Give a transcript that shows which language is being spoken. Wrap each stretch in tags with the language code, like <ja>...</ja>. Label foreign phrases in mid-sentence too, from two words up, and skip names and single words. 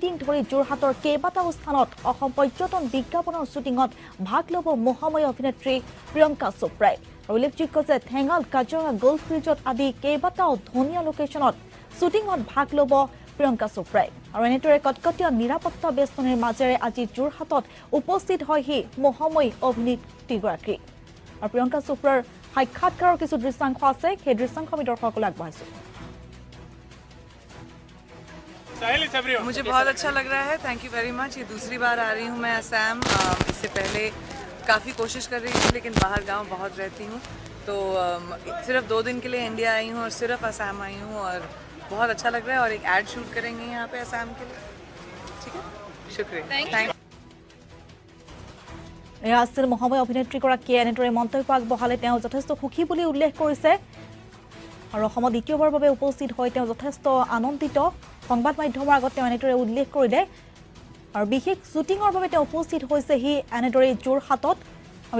<as>দিন ধৰি যোৰহাটৰ কেইবাটাও স্থানত অসম পৰ্যটন বিজ্ঞাপনৰ শ্বুটিঙত ভাগ ল'ব মহাময় অভিনেত্ৰী প্ৰিয়ংকা চোপ্ৰাই উল্লেখযোগ্য যে ঠেঙাল কাজিৰঙা গল্ফ ৰিজৰ্ট আদি কেইবাটাও ধুনীয়া লোকেশ্যনত শ্বুটিঙত ভাগ ল'ব প্ৰিয়ংকা চোপ্ৰাই আৰু এনেদৰে কটকটীয়া নিৰাপত্তা বেষ্টনীৰ মাজেৰে আজি যোৰহাটত উপস্থিত হয়হি মহাময় অভিনেত্ৰীগৰাকী আৰু প্ৰিয়ংকা চোপ্ৰাৰ সাক্ষাৎকাৰৰ কিছু দৃশ্যাংশ আছে সেই দৃশ্যাংশ আমি দৰ্শকলৈ আগবঢ়াইছো</as> <hi>मुझे बहुत अच्छा लग रहा है</hi> <en>thank you very much</en> <hi>ये दूसरी बार आ रही हूँ मैं असम इससे पहले काफ़ी कोशिश कर रही थी लेकिन बाहर गांव बहुत रहती हूँ तो सिर्फ 2 दिन के लिए इंडिया आई हूँ और सिर्फ असम आई हूँ और बहुत अच्छा लग रहा है और एक</hi> <en>ad shoot</en> <hi>करेंगे यहाँ पे असम के लिए ठीक है शुक्रिया थैंक</hi> <as>এয়া আছিল মহাময় অভিনেত্ৰীগৰাকীয়ে এনেদৰে মন্তব্য আগবঢ়ালে তেওঁ যথেষ্ট সুখী বুলি উল্লেখ কৰিছে আৰু অসমত দ্বিতীয়বাৰৰ বাবে উপস্থিত হৈ তেওঁ যথেষ্ট আনন্দিত সংবাদ মাধ্যমৰ আগত তেওঁ এনেদৰে উল্লেখ কৰিলে আৰু বিশেষ শ্বুটিঙৰ বাবে তেওঁ উপস্থিত হৈছেহি এনেদৰে যোৰহাটত আমি</as>